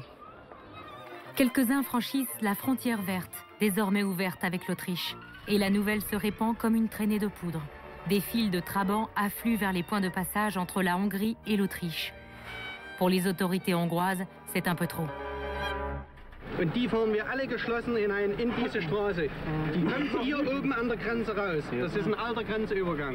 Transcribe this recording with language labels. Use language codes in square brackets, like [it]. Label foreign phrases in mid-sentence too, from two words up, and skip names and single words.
[fr] Quelques-uns franchissent la frontière verte, désormais ouverte avec l'Autriche, et la nouvelle se répand comme une traînée de poudre. des files de trabants affluent vers les points de passage entre la Hongrie et l'Autriche. Pour les autorités hongroises, c'est un peu trop. [de] Und die fahren wir alle geschlossen in diese Straße. Die kommt hier oben an der Grenze raus. Das ist ein alter Grenzübergang.